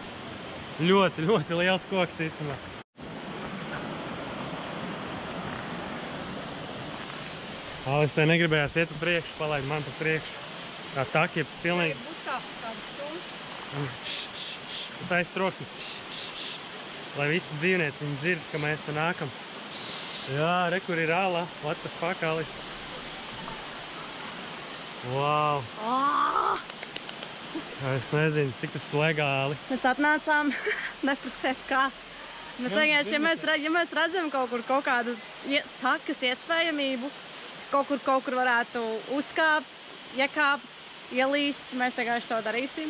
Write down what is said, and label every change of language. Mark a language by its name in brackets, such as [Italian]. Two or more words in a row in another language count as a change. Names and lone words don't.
[Latvian] Ļoti, ļoti liels koks īstenībā. Alis te negribējās iet pa priekšu, palaid man pa priekšu. Tā taki ir pilnīgi... Taisa troksni. Lai visi dzīvnieci viņi dzird, ka mēs te nākam. Jā, re, kur ir āla. [English] What the fuck, Alis? Wow. [Latvian] Es nezinu, cik tas legāli. Mēs atnācām, neprasēt kā. Mēs vienkārši, ja mēs redzam kaut kur kaut kādu takas iespējamību, kaut kur varētu uzkāpt, iekāpt, ielīst, mēs vienkārši to darīsim.